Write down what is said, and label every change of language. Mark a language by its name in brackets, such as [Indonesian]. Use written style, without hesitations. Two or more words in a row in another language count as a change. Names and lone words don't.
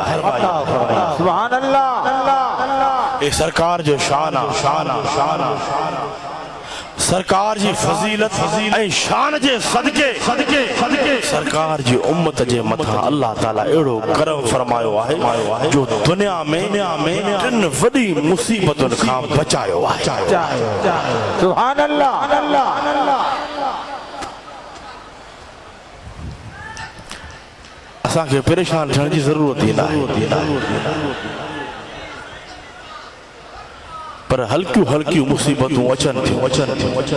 [Arabic] سبحان اللہ. [Sindhi] اے سرکار جو شان سرکار جی فضیلت اے شان جے صدقے سرکار جی امت جے متھا اللہ تعالیٰ ایڑو کرم فرمایو ہے جو دنیا میں تن وڈی مصیبتن کھاں بچایو ہے. [Arabic] سبحان اللہ. [Sindhi] اساں کے پریشان تھن جی ضرورت ہی نہ پر ہلکیوں مصیبتوں اچن تھیں.